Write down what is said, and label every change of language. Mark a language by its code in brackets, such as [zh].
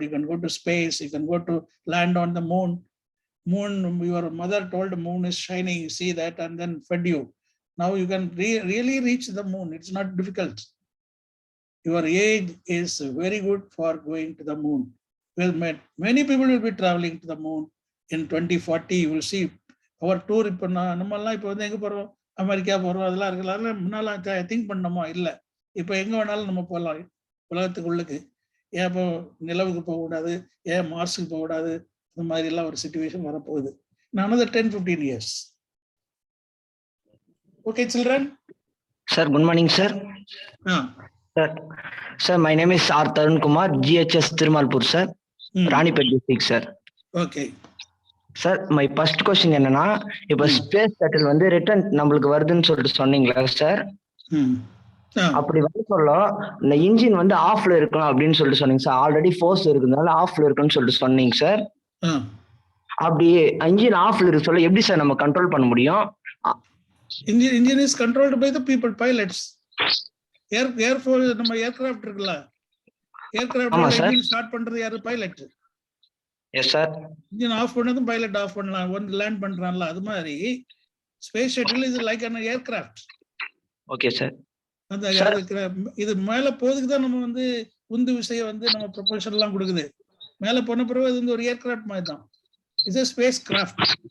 [en] You can go to space, you can go to land on the moon. Moon, your mother told the moon is shining, you see that, and then fed you. Now you can really reach the moon. It's not difficult. Your age is very good for going to the moon. Well, many people will be traveling to the moon in 2040. You will see our tour. [ta] இப்போ நம்மெல்லாம் இப்போ வந்து எங்க போறோம்? America போறோம், அதெல்லாம் இருக்குல்ல. முன்னால திங்க் பண்ணோமா? இல்லை. இப்போ எங்க வேணாலும் நம்ம போகலாம் உலகத்துக்குள்ளுக்கு. ஏன் இப்போ நிலவுக்கு போகக்கூடாது, ஏன் மார்ஸுக்கு போகக்கூடாது? இந்த மாதிரி எல்லாம் ஒரு சிச்சுவேஷன் வரப்போகுது. [en] another 10-15 years. Okay, children. Sir, good morning, sir. Sir, my name is R. Tarun Kumar, GHS Thirumalpur, sir. Ranipet district, sir. Okay. Sir, my first question [ta] என்னன்னா, இப்போ ஸ்பேஸ் ஷட்டில் வந்து ரிட்டர்ன் நம்மளுக்கு வருதுன்னு சொல்லிட்டு சொன்னீங்களா சார்? அப்படி வந்து சொல்ல இந்த இன்ஜின் வந்து ஆஃப்ல இருக்கணும் அப்படின்னு சொல்லிட்டு சொன்னீங்க சார். ஆல்ரெடி ஃபோர்ஸ் இருக்குதுனால ஆஃப்ல இருக்குன்னு சொல்லிட்டு சொன்னீங்க சார். அப்படி இன்ஜின் ஆஃப்ல இருக்கு சொல்ல எப்படி சார் நம்ம கண்ட்ரோல் பண்ண முடியும்? [en] Engine is controlled by the people, pilots. Air force, [ta] நம்ம aircraft இருக்குல்ல, aircraft engine start பண்றது யாரு? Pilot. [en] Yes sir. [ta] Engine off பண்ணதும் பைலட் ஆஃப் பண்ணலாம், வந்து லேண்ட் பண்றான்ல. அது மாதிரி [en] Space shuttle is like an aircraft. Okay sir. [ta] அந்த இது மேல போறதுக்கு தான் நம்ம வந்து உந்து விசையை வந்து நம்ம ப்ரொபல்ஷன் எல்லாம் கொடுக்குது. மேல போன பிறகு அது வந்து ஒரு ஏர்கிராஃப்ட் மாதிரி தான். [en] It's a spacecraft.